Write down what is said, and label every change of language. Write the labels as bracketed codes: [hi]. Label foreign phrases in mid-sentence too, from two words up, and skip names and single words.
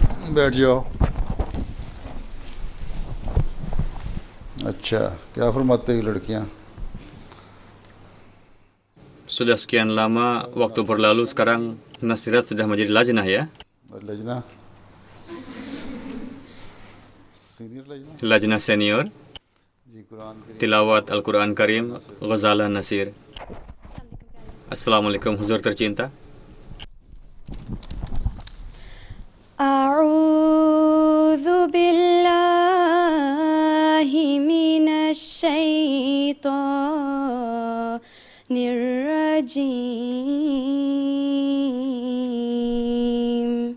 [ur] बैठ जाओ। अच्छा, क्या फरमाते हैं लड़कियां? [id] Sudah sekian lama waktu berlalu, sekarang nasihat sudah menjadi lajnah ya. [ur] लजना, सीनियर लजना [id] Lajnah senior, [ur] जी, कुरान करीम [id] tilawat Al-Quran Karim, Ghazala Nasir. Assalamualaikum huzur tercinta. [ar] أعوذ بالله من الشيطان الرجيم.